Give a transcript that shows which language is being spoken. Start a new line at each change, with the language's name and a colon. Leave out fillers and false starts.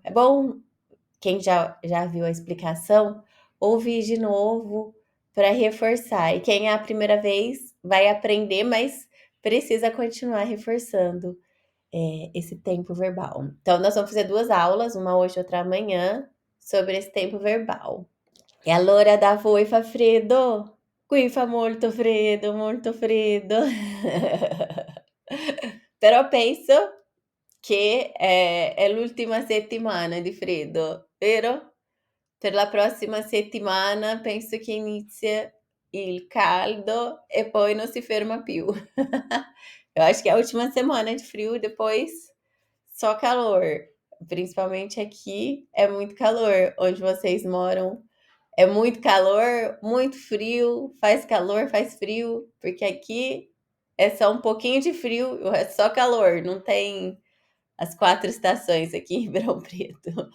Portuguese: É bom, quem já viu a explicação, ouvir de novo para reforçar. E quem é a primeira vez vai aprender, mas precisa continuar reforçando esse tempo verbal. Então, nós vamos fazer 2 aulas, uma hoje e outra amanhã, sobre esse tempo verbal.
Italian: E allora da voi fa freddo? Qui fa molto freddo, molto freddo. Però penso che è l'ultima settimana di freddo, vero? Per la prossima settimana penso che inizia il caldo e poi
Portuguese: não se
Italian: ferma più.
Portuguese: Eu acho que é a última semana de frio, depois só calor. Principalmente aqui é muito calor. Onde vocês moram é muito calor, muito frio, faz calor, faz frio, porque aqui é só um pouquinho de frio, o resto só calor, não tem as 4 estações aqui em Ribeirão Preto.